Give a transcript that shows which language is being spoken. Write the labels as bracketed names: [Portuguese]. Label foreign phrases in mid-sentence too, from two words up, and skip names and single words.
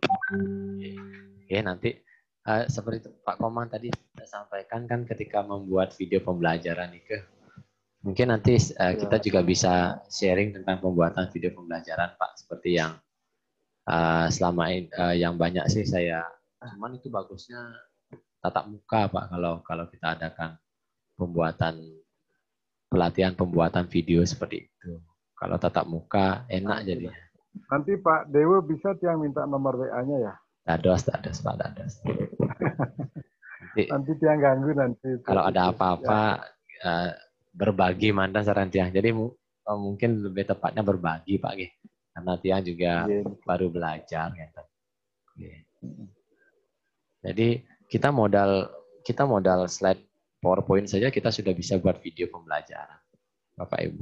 [Indonesian] Ya, nanti seperti Pak Komang tadi sampaikan kan ketika membuat video pembelajaran itu, mungkin nanti kita juga bisa sharing tentang pembuatan video pembelajaran Pak, seperti yang selama ini yang banyak sih saya, cuman itu bagusnya tatap muka Pak, kalau kita adakan pelatihan pembuatan video seperti itu. Kalau tatap muka enak jadinya. Nanti Pak Dewo bisa tiang minta nomor WA-nya ya? [Balinese] Dados Pak, dados. [Indonesian] Nanti tiang ganggu nanti. Kalau ada apa-apa berbagi mantan saran tiang. Jadi mungkin lebih tepatnya berbagi Pak, karena tiang juga baru belajar gitu. Jadi kita modal slide PowerPoint saja kita sudah bisa buat video pembelajaran, Bapak Ibu.